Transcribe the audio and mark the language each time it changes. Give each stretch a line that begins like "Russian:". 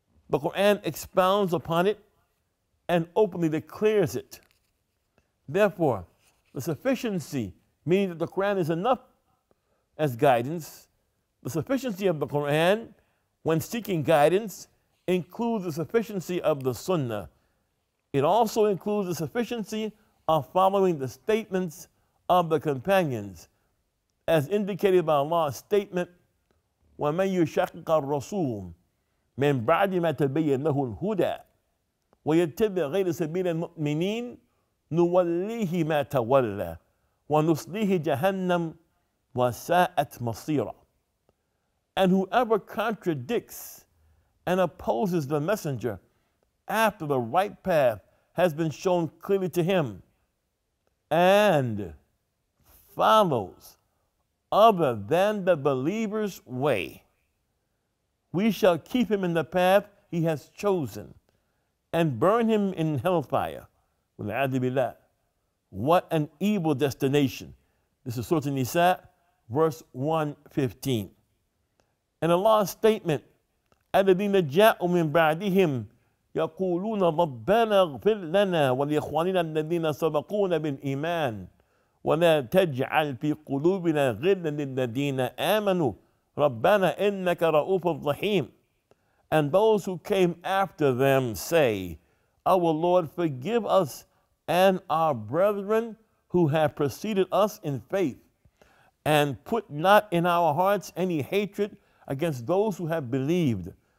English: The Quran expounds upon it and openly declares it. Therefore, the sufficiency, meaning that the Quran is enough as guidance, the sufficiency of the Quran when seeking guidance includes the sufficiency of the Sunnah. It also includes the sufficiency of following the statements of the companions, as indicated by Allah's statement,
Arabic: وَمَنْ يُشَقِّقَ الرَّسُولُ مِنْ بَعْدِ مَا تَبَيَّنَ لَهُ الْهُدَى وَيَتَّبِعْ غَيْرَ سَبِيلِ الْمُؤْمِنِينَ نُوَلِّهِ مَا تَوَلَّى وَنُصْلِهِ جَهَنَّمَ وَسَاءَتْ مَصِيرًا.
English: And whoever contradicts and opposes the messenger after the right path has been shown clearly to him and follows other than the believer's way, we shall keep him in the path he has chosen and burn him in hellfire.
Arabic: وَالْعَيَاذُ بِاللَّهِ.
English: What an evil destination. This is Surah An-Nisa, verse 115. And Allah's statement,
Arabic: الَّذِينَ جَاءُوا مِن بَعْدِهِمْ يَقُولُونَ رَبَّنَا اغْفِرْ لَنَا وَلِإِخْوَانِنَا الَّذِينَ سَبَقُونَا بِالْإِيمَانِ وَلَا تَجْعَلْ فِي قُلُوبِنَا غِلًّا لِلَّذِينَ آمَنُوا رَبَّنَا إِنَّكَ رَءُوفٌ رَحِيمٌ.
English: And those who came after them say, Our Lord, forgive us and our brethren who have preceded us in faith, and put not in our hearts any hatred against those who have believed.